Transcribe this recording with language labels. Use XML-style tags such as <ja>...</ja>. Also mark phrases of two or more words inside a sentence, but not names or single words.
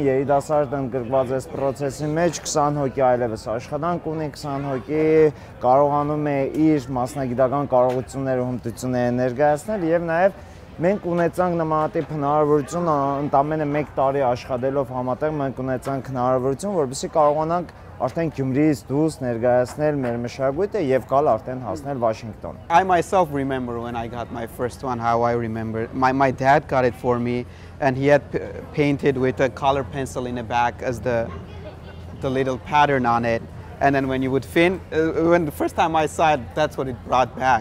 <hy>երիտասարդ ընդգրկված այս process-ի մեջ, 20 հոգի այլևս աշխատանք ունի, 20 հոգի կարողանում է իր մասնագիտական կարողությունները ու հմտությունները ներկայացնել եւ նաեւ մենք ունեցանք նմանատիպ հնարավորություն ընդամենը 1 տարի աշխատելով համատեղ մենք ունեցանք հնարավորություն, որովհետեւ կարողանանք արդեն Gyumriից դուրս ներկայացնել մեր մշակույթը եւ գալ արդեն հասնել Washington.</hy> <en>I myself remember when I got my first one, how I remember. My dad got it for me, and he had painted with a color pencil in the back as the little pattern on it. And then when you would when the first time I saw it, that's what it brought back.</en>